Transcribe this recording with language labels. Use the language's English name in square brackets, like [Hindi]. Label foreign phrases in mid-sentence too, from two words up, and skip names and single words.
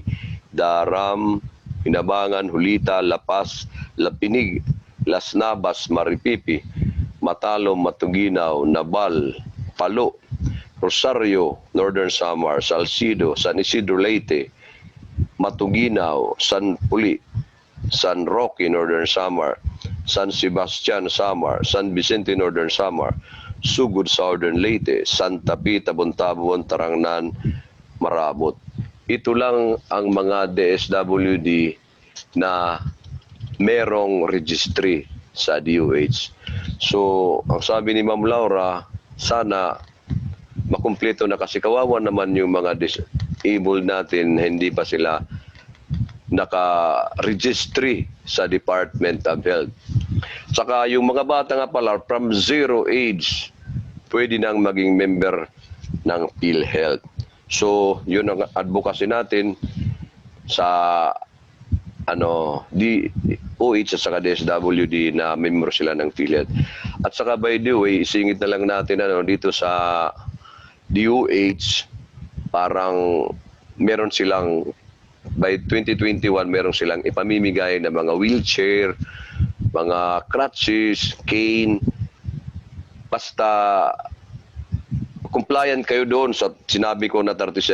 [Filipino] Daram, Hinabangan, Hulita, Lapas, Lapinig, Las Navas, Maripipi, Matalom, Matuginaw, Nabal, Palo, Rosario, Northern Samar, Salcido, San Isidro Leyte, Matuginaw, San Puli, San Roque, Northern Samar, San Sebastian, Samar, San Vicente, Northern Samar, Sugod, Southern Leyte, Santa Pita, Buntabon, Tarangnan, Marabot. Ito lang ang mga DSWD na merong registry sa DOH. So, ang sabi ni Ma'am Laura, sana makumpleto na kasi kawawa naman yung mga disabled natin, hindi pa sila naka-registry sa Department of Health. Saka yung mga bata nga pala, [English] from 0 age, [Filipino] pwede nang maging member ng PhilHealth. So, yun ang advocacy natin sa DOH at saka DSWD na member sila ng PhilHealth. At saka [English] by the way, [Filipino] isingit na lang natin dito sa DOH, parang meron silang by 2021 meron silang ipamimigay na mga wheelchair, mga crutches, cane. Basta compliant kayo doon sa sinabi ko na 37.